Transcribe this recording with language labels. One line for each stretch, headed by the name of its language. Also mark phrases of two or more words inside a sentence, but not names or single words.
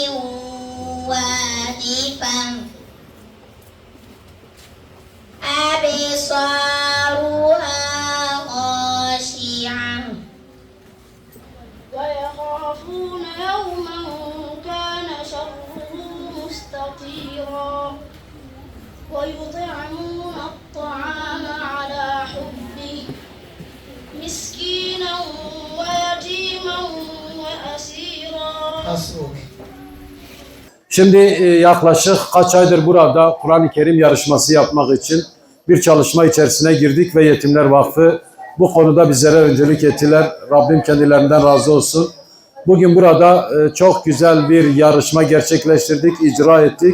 Arabic: واجفة أبصارها خاشعة ويخافون يوما كان شره مستطيرا ويطعمون الطعام على حبه مسكينا ويتيما وأسيرا.
Turkish: Şimdi yaklaşık kaç aydır burada Kur'an-ı Kerim yarışması yapmak için bir çalışma içerisine girdik ve Yetimler Vakfı bu konuda bizlere öncülük ettiler. Rabbim kendilerinden razı olsun. Bugün burada çok güzel bir yarışma gerçekleştirdik, icra ettik.